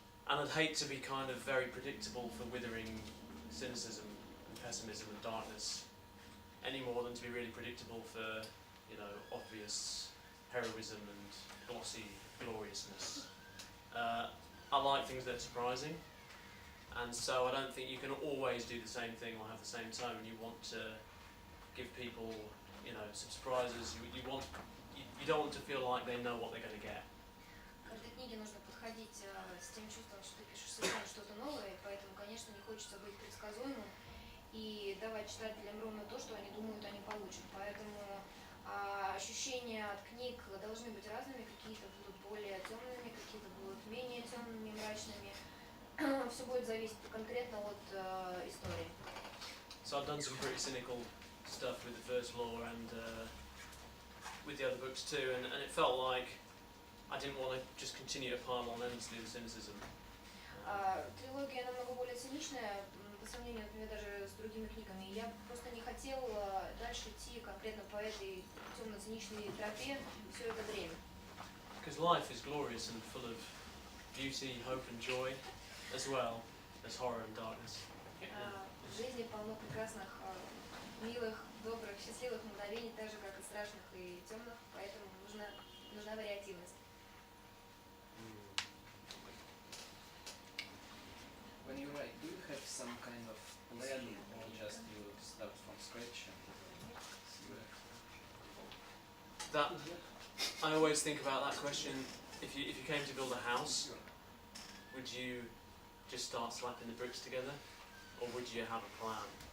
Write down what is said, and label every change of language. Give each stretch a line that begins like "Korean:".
English: And I'd hate to be kind of very predictable for withering cynicism and pessimism and darkness, any more than to be really predictable for obvious heroism and glossy gloriousness. I like things that are surprising, and so I don't think you can always do the same thing or have the same tone. You want to give people, some surprises. You don't want to feel like they know what they're going to get.
Russian: К каждой книге нужно подходить с тем чувством, что ты пишешь совершенно что-то новое, поэтому, конечно, не хочется быть предсказуемым и давать читателям ровно то, что они думают, они получат. Поэтому ощущения от книг должны быть разными, какие-то будут более темными, какие-то будут менее темными, мрачными. Все будет зависеть конкретно от истории.
English: So I've done some pretty cynical stuff with the First Law and with the other books too, and it felt like I didn't want to just continue to pile on endlessly the cynicism.
Russian: Трилогия намного более циничная по сравнению, например, даже с другими книгами. Я просто не хотел дальше идти конкретно по этой темно-циничной тропе все это время.
English: Because life is glorious and full of beauty, hope and joy, as well as horror and darkness.
Russian: В жизни полно прекрасных, милых, добрых, счастливых мгновений, так же как и страшных и темных, поэтому нужна вариативность.
English: When you write, do you have some kind of plan or just you start from scratch and see where? That I always think about that question. If you came to build a house, would you just start slapping the bricks together, or would you have a plan?